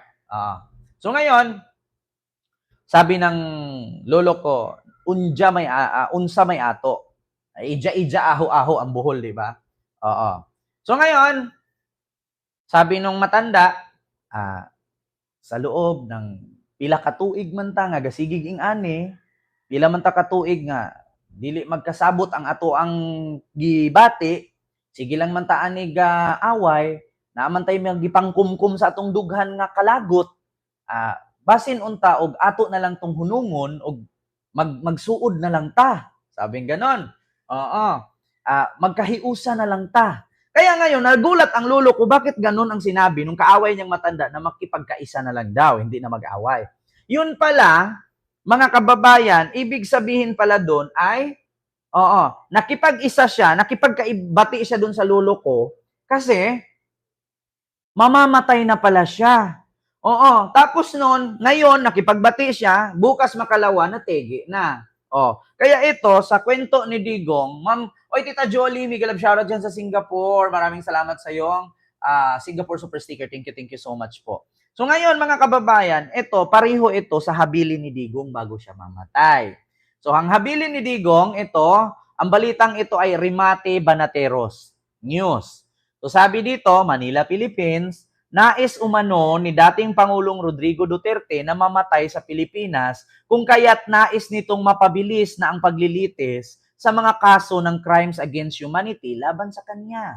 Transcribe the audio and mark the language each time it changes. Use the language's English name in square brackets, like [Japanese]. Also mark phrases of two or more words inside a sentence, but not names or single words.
[Filipino] So ngayon, sabi ng lolo ko, [Cebuano] unsa may ato. [Filipino] Ija-ija, aho-aho ang Bohol, di ba? Oo. So ngayon, sabi nung matanda, [Cebuano] sa loob ng pila ka tuig man ta nga gasigig ing ani, pila man ta ka tuig nga dili magkasabot ang ato ang gibati, sige lang man ta ani ga away, naaman tay magipangkumkum sa atong dughan nga kalagot, basin unta og ato na lang tong hunungon og magsuod na lang ta. [Filipino] Sabing ganon. [Cebuano] Oo. Magkahiusa na lang ta. [Filipino] Kaya ngayon, nagulat ang lolo ko, bakit ganun ang sinabi nung kaaway niyang matanda na makipagkaisa na lang daw, hindi na mag-away. Yun pala, mga kababayan, ibig sabihin pala doon ay, nakipag-isa siya, nakipagkaibati siya doon sa lolo ko, kasi, mamamatay na pala siya. Oo, tapos noon, ngayon, nakipagbati siya, bukas makalawa, [Cebuano] nategi na. [Filipino] Kaya ito, sa kwento ni Digong, Ma'am, oy, Tita Jolie, Miguel of shoutout dyan sa Singapore. Maraming salamat sa iyong Singapore Super Sticker. [English] Thank you so much po. [Filipino] So ngayon, mga kababayan, pareho ito sa habilin ni Digong bago siya mamatay. So ang habilin ni Digong, ang balitang ito ay Remate Banateros News. So sabi dito, Manila, Philippines, nais umano ni dating Pangulong Rodrigo Duterte na mamatay sa Pilipinas kung kaya't nais nitong mapabilis na ang paglilitis sa mga kaso ng [English] crimes against humanity [Filipino] laban sa kanya.